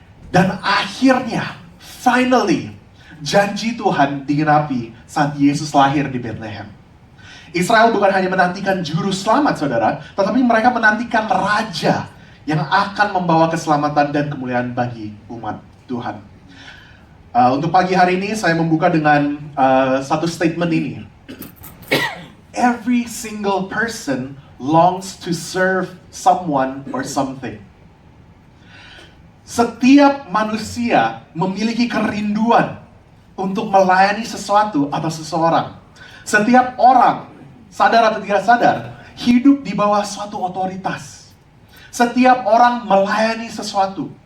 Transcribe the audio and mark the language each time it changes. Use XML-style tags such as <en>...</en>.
<id>Dan akhirnya, finally, janji Tuhan digenapi saat Yesus lahir di Bethlehem. Israel bukan hanya menantikan juru selamat, saudara, tetapi mereka menantikan raja yang akan membawa keselamatan dan kemuliaan bagi umat Tuhan. Untuk pagi hari ini, saya membuka dengan satu statement ini.</id> <en>Every single person longs to serve someone or something.</en> <id>Setiap manusia memiliki kerinduan untuk melayani sesuatu atau seseorang. Setiap orang, sadar atau tidak sadar, hidup di bawah suatu otoritas. Setiap orang melayani sesuatu.</id>